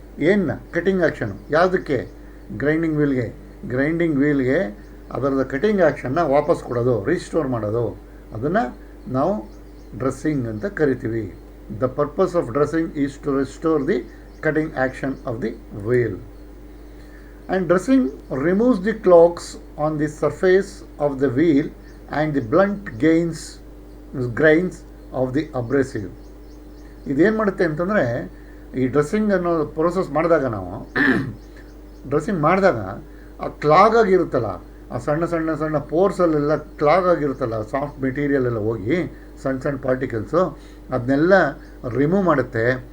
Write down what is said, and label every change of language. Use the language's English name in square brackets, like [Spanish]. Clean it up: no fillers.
[Kannada] ಏನು cutting action ಯಾವುದಕ್ಕೆ, grinding ವೀಲ್ಗೆ ಅದರದ ಕಟಿಂಗ್ ಆ್ಯಕ್ಷನ್ನ ವಾಪಸ್ ಕೊಡೋದು, ರೀಸ್ಟೋರ್ ಮಾಡೋದು. ಅದನ್ನು ನಾವು ಡ್ರೆಸ್ಸಿಂಗ್ ಅಂತ ಕರಿತೀವಿ. [English] The purpose of dressing is to restore the cutting action of the wheel. And dressing removes the clogs on the surface of the wheel and the blunt grains of the abrasive. [Kannada] ಇದೇನು ಮಾಡುತ್ತೆ ಅಂತಂದರೆ, ಈ dressing ಅನ್ನೋ process ಮಾಡಿದಾಗ ನಾವು dressing ಮಾಡಿದಾಗ ಆ clog ಆಗಿರುತ್ತಲ್ಲ, ಆ ಸಣ್ಣ ಸಣ್ಣ ಸಣ್ಣ ಪೋರ್ಸಲ್ಲೆಲ್ಲ ಕ್ಲಾಗ್ ಆಗಿರುತ್ತಲ್ಲ, ಸಾಫ್ಟ್ ಮೆಟೀರಿಯಲ್ ಎಲ್ಲ ಹೋಗಿ ಸಣ್ಣ ಸಣ್ಣ ಪಾರ್ಟಿಕಲ್ಸು ಅದನ್ನೆಲ್ಲ ರಿಮೂವ್ ಮಾಡುತ್ತೆ.